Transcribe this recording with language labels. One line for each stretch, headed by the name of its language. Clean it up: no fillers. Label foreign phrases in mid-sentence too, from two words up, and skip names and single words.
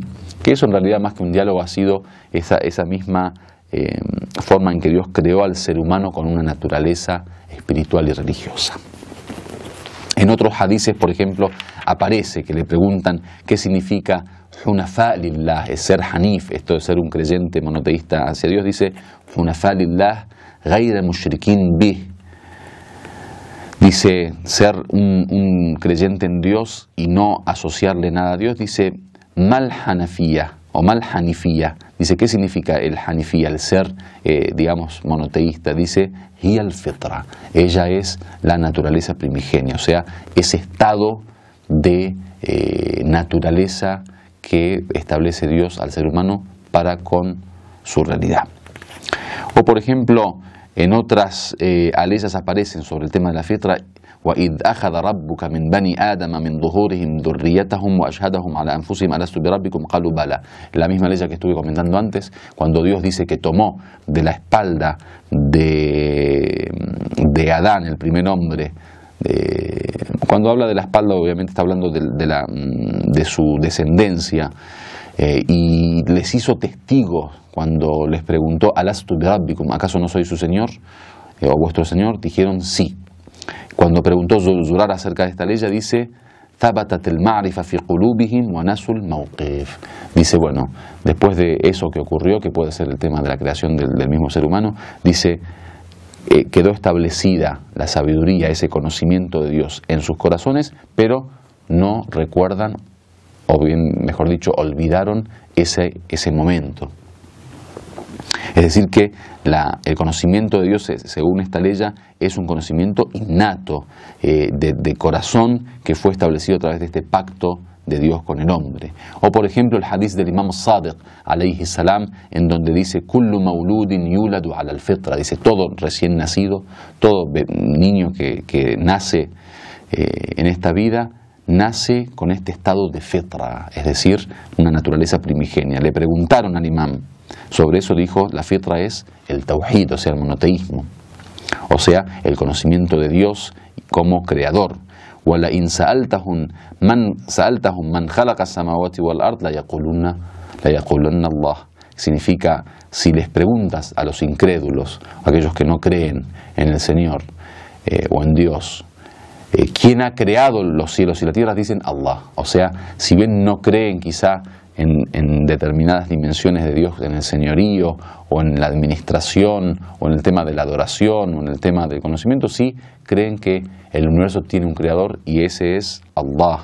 Spanish: Que eso en realidad, más que un diálogo, ha sido esa misma forma en que Dios creó al ser humano con una naturaleza espiritual y religiosa. En otros hadices, por ejemplo, aparece que le preguntan qué significa
Arabic: حنفاء لله,
Spanish: es ser Hanif, esto de ser un creyente monoteísta hacia Dios.
Arabic: Dice حنفاء لله غير مشركين به,
Spanish: dice ser un creyente en Dios y no asociarle nada a Dios, dice mal hanafía o mal hanifía. Dice, ¿qué significa el hanifía? El ser, digamos, monoteísta.
Arabic: Dice, هي الفطرة.
Spanish: Ella es la naturaleza primigenia, o sea, ese estado de naturaleza que establece Dios al ser humano para con su realidad. O por ejemplo, en otras aleyas aparecen sobre el tema de la fitra,
Arabic: وَإِذْ أَخَذَ رَبُّكَ مِنْ بَنِي آدَمَ مِنْ ظُهُورِهِمْ ذُرِّيَّتَهُمْ وَأَشْهَدَهُمْ عَلَى أَنفُسِهِمْ أَلَسْتُ بِرَبِّكُمْ قَالُوا بَلَى.
Spanish: La misma ley que estuve comentando antes, cuando Dios dice que tomó de la espalda de Adán, el primer hombre, cuando habla de la espalda obviamente está hablando de su descendencia, y les hizo testigos cuando les preguntó,
Arabic: ألست بربكم,
Spanish: ¿acaso no soy su señor o vuestro señor? Dijeron sí. Cuando preguntó Zurara acerca de esta ley, dice,
Arabic: ثبتت المعرفة في قلوبهم ونسوا الموقف.
Spanish: Dice, bueno, después de eso que ocurrió, que puede ser el tema de la creación del mismo ser humano, dice, quedó establecida la sabiduría, ese conocimiento de Dios en sus corazones, pero no recuerdan, o bien, mejor dicho, olvidaron ese momento. Es decir que el conocimiento de Dios, según esta ley, es un conocimiento innato, de corazón, que fue establecido a través de este pacto de Dios con el hombre. O por ejemplo el hadith del Imam Sadiq
Arabic: عليه السلام,
Spanish: en donde dice
Arabic: كل مولود يولد على الفطرة,
Spanish: dice todo recién nacido, todo niño que nace en esta vida, nace con este estado de fitra, es decir, una naturaleza primigenia. Le preguntaron al imam sobre eso, dijo, la fitra es el tawhid, o sea, el monoteísmo, o sea, el conocimiento de Dios como creador.
Arabic: وَلَئِنْ سَأَلْتَهُمْ مَنْ خَلَقَ السَّمَاوَاتِ وَالْأَرْضِ لَيَقُولُنَّ اللَّهُ.
Spanish: Significa, si les preguntas a los incrédulos, aquellos que no creen en el Señor o en Dios, ¿quién ha creado los cielos y la tierra? Dicen Allah. O sea, si bien no creen quizá en determinadas dimensiones de Dios, en el señorío o en la administración o en el tema de la adoración o en el tema del conocimiento, sí creen que el universo tiene un creador y ese es Allah.